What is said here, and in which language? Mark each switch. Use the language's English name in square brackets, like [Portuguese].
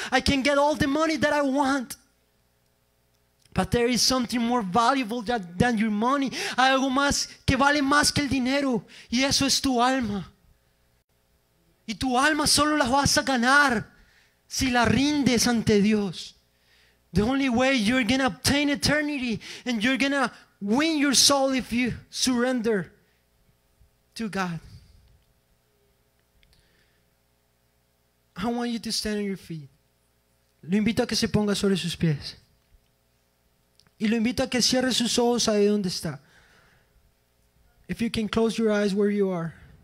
[English] I can get all the money that I want. But there is something more valuable than your money. [Spanish] Hay algo más que vale más que el dinero. Y eso es tu alma. Y tu alma solo la vas a ganar si la rindes ante Dios. [English] The only way you're going to obtain eternity and you're going to win your soul if you surrender to God. I want you to stand on your feet. [Spanish] Lo invito a que se ponga sobre sus pies. Y lo invito a que cierre sus ojos ahí donde está. [English] If you can close your eyes where you are.